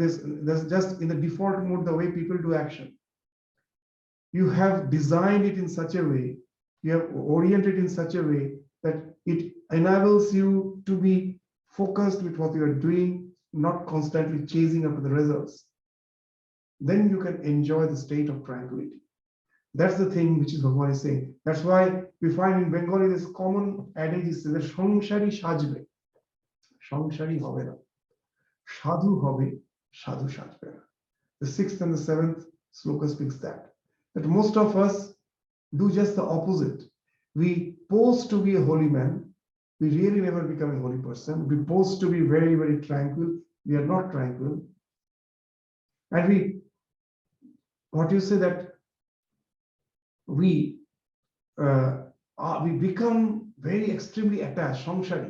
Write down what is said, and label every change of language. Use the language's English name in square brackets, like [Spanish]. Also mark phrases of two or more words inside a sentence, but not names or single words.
[English] This just in the default mode, the way people do action. You have designed it in such a way, you have oriented in such a way that it enables you to be focused with what you are doing, not constantly chasing after the results. Then you can enjoy the state of tranquility. That's the thing which is Bhagavan is saying. That's why we find in Bengali this common adage is that [Bangla] সংসারী সাজবে. সংসারী হবে না. সাধু হবে, সাধু সাজবে না. [English] The 6th and the 7th sloka speaks that most of us do just the opposite. We pose to be a holy man. We really never become a holy person. We pose to be very, very tranquil. We are not tranquil. And we become very extremely attached, samshari.